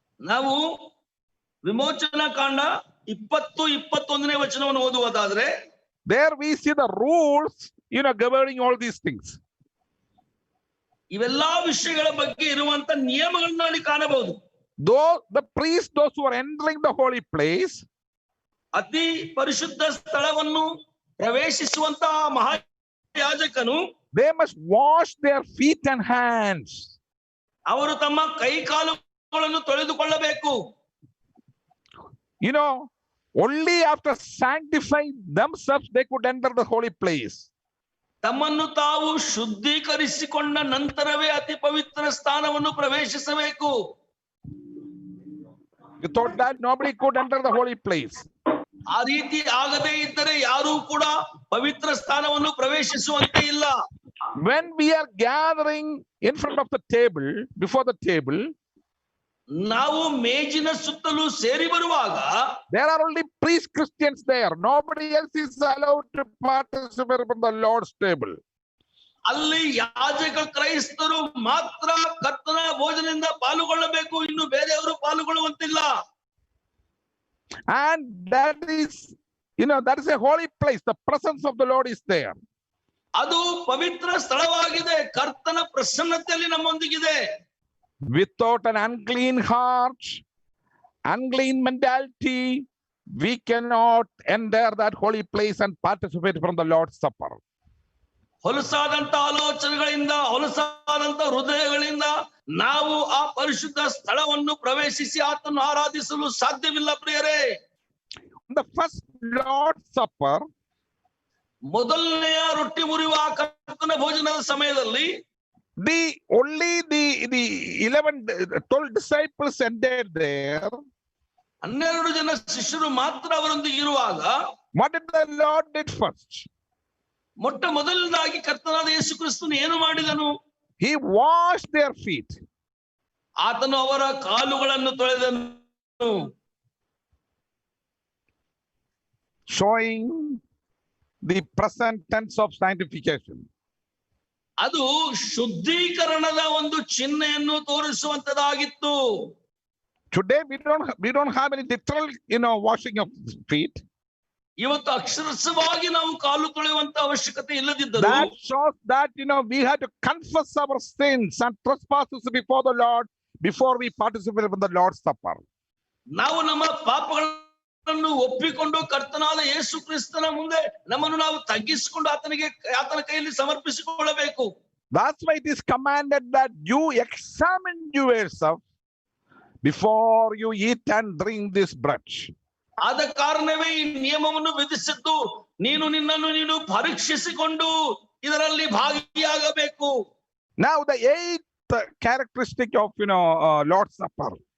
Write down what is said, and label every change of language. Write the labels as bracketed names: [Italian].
[Kannada] ನಾವು ವಿಮೋಚನಾ ಕಾಂಡ 20-21ನೇ ವಚನವನ್ನು ಓದುವುದಾದ್ರೆ [English] there we see the rules, governing all these things. [Kannada] ಇವೆಲ್ಲಾ ವಿಷಯಗಳ ಬಗ್ಗೆ ಇರುವಂತ ನಿಯಮಗಳನ್ನು ಅಲ್ಲಿ ಕಾಣಬಹುದು. [English] Though the priests, those who are entering the holy place, [Kannada] ಅತಿ ಪರಿಶುದ್ಧ ಸ್ಥಳವನ್ನು ಪ್ರವೇಶಿಸುವಂತ ಮಹಾಯಾಜಕನು, [English] they must wash their feet and hands. [Kannada] ಅವರು ತಮ್ಮ ಕೈ ಕಾಲುಗಳನ್ನು ತೊಳೆದುಕೊಳ್ಳಬೇಕು. [English] Only after sanctifying themselves they could enter the holy place. [Kannada] ತಮ್ಮನ್ನು ತಾವು ಶುದ್ಧೀಕರಿಸಿಕೊಂಡ ನಂತರವೇ ಅತಿ ಪವಿತ್ರ ಸ್ಥಾನವನ್ನು ಪ್ರವೇಶಿಸಬೇಕು. [English] Without that, nobody could enter the holy place. [Kannada] ಆ ರೀತಿ ಆಗದೇ ಇದ್ದರೆ ಯಾರೂ ಕೂಡ ಪವಿತ್ರ ಸ್ಥಾನವನ್ನು ಪ್ರವೇಶಿಸುವಂತೆ ಇಲ್ಲ. [English] When we are gathering in front of the table, before the table, [Kannada] ನಾವು ಮೇಜಿನ ಸುತ್ತಲೂ ಸೇರಿ ಬರುವಾಗ [English] there are only priest Christians there. Nobody else is allowed to participate from the Lord's table. [Kannada] ಅಲ್ಲಿ ಯಾಜಕ ಕ್ರೈಸ್ತರು ಮಾತ್ರ ಕರ್ತನ ಭೋಜನದಿಂದ ಪಾಲುಗೊಳ್ಳಬೇಕು, ಇನ್ನು ಬೇರೆಯವರು ಪಾಲುಗೊಳ್ಳುವಂತಿಲ್ಲ. [English] And that is a holy place. The presence of the Lord is there. [Kannada] ಅದು ಪವಿತ್ರ ಸ್ಥಳವಾಗಿದೆ. ಕರ್ತನ ಪ್ರಸನ್ನತೆಯಲ್ಲಿ ನಮ್ಮೊಂದಿಗಿದೆ. [English] Without an unclean heart, unclean mentality, we cannot enter that holy place and participate from the Lord's Supper. [Kannada] ಹೊಲಸಾದಂತ ಆಲೋಚನೆಗಳಿಂದ, ಹೊಲಸಾದಂತ ಹೃದಯಗಳಿಂದ ನಾವು ಆ ಪರಿಶುದ್ಧ ಸ್ಥಳವನ್ನು ಪ್ರವೇಶಿಸಿ ಆತನ್ನು ಆರಾಧಿಸಲು ಸಾಧ್ಯವಿಲ್ಲ ಪ್ರಿಯರೇ. [English] The first Lord's Supper, [Kannada] ಮೊದಲನೆಯ ರೊಟ್ಟಿ ಮುರಿಯುವ ಕರ್ತನ ಭೋಜನದ ಸಮಯದಲ್ಲಿ [English] only the 12 disciples entered there. [Kannada] 12 ಜನ ಶಿಷ್ಯರು ಮಾತ್ರ ಅವರೊಂದಿಗೆ ಇರುವಾಗ [English] what did the Lord did first? [Kannada] ಮೊಟ್ಟ ಮೊದಲನೇದಾಗಿ ಕರ್ತನಾದ ಯೇಸು ಕ್ರಿಸ್ತನು ಏನು ಮಾಡಿದನು? [English] He washed their feet. [Kannada] ಆತನು ಅವರ ಕಾಲುಗಳನ್ನು ತೊಳೆದನು. [English] Showing the present tense of sanctification. [Kannada] ಅದು ಶುದ್ಧೀಕರಣದ ಒಂದು ಚಿಹ್ನೆಯನ್ನು ತೋರಿಸುವಂತದಾಗಿತ್ತು. [English] Today we don't have any literal washing of feet. [Kannada] ಇವತ್ತು ಅಕ್ಷರಶವಾಗಿ ನಾವು ಕಾಲು ತೊಳೆಯುವಂತ ಅವಶ್ಯಕತೆ ಇಲ್ಲದಿದ್ದರೂ [English] that shows that, we have to confess our sins and trespasses before the Lord before we participate in the Lord's Supper. [Kannada] ನಾವು ನಮ್ಮ ಪಾಪಗಳನ್ನು ಒಪ್ಪಿಕೊಂಡು ಕರ್ತನಾದ ಯೇಸು ಕ್ರಿಸ್ತನ ಮುಂದೆ ನಮ್ಮನ್ನು ನಾವು ತಗ್ಗಿಸಿಕೊಂಡು ಆತನ ಕೈಯಲ್ಲಿ ಸಮರ್ಪಿಸಿಕೊಳ್ಳಬೇಕು. [English] That's why it is commanded that you examine yourself before you eat and drink this bread. [Kannada] ಆದ ಕಾರಣವೇ ಈ ನಿಯಮವನ್ನು ವಿಧಿಸಿದ್ದು, ನೀನು ಪರೀಕ್ಷಿಸಿಕೊಂಡು ಇದರಲ್ಲಿ ಭಾಗಿಯಾಗಬೇಕು. [English] Now the eighth characteristic of Lord's Supper,